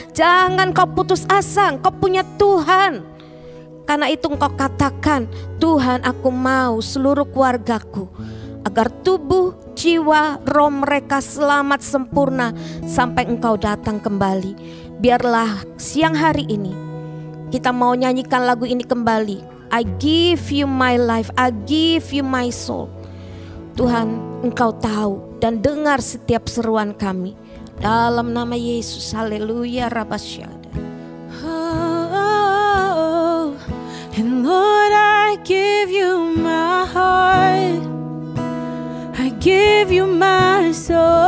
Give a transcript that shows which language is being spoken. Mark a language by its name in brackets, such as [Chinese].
[Indonesian] Jangan kau putus asa, engkau punya Tuhan. Karena itu engkau katakan, Tuhan aku mau seluruh keluargaku agar tubuh, jiwa, roh mereka selamat sempurna sampai engkau datang kembali. Biarlah siang hari ini kita mau nyanyikan lagu ini kembali. [English] I give you my life, I give you my soul. [Indonesian] Tuhan, engkau tahu dan dengar setiap seruan kami. Dalam nama Yesus, haleluya, rabasyada. [English] Oh, and Lord, I give you my heart. I give you my soul.